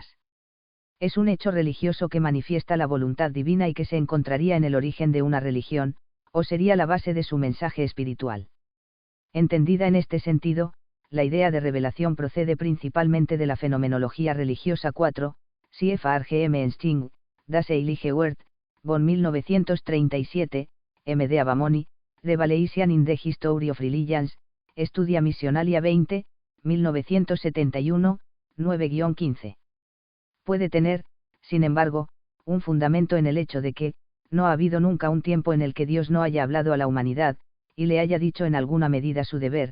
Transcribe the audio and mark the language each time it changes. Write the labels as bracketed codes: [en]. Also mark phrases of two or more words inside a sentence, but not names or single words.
[es] Es un hecho religioso que manifiesta la voluntad divina y que se encontraría en el origen de una religión, o sería la base de su mensaje espiritual. Entendida en este sentido, la idea de revelación procede principalmente de la fenomenología religiosa. 4. CFRGM Ensting, Das Heilige Wort, Bonn 1937, M. de Abamoni, Revelation in the History of Religions, Studia Missionalia 20, 1971, 9-15. Puede tener, sin embargo, un fundamento en el hecho de que, no ha habido nunca un tiempo en el que Dios no haya hablado a la humanidad, y le haya dicho en alguna medida su deber.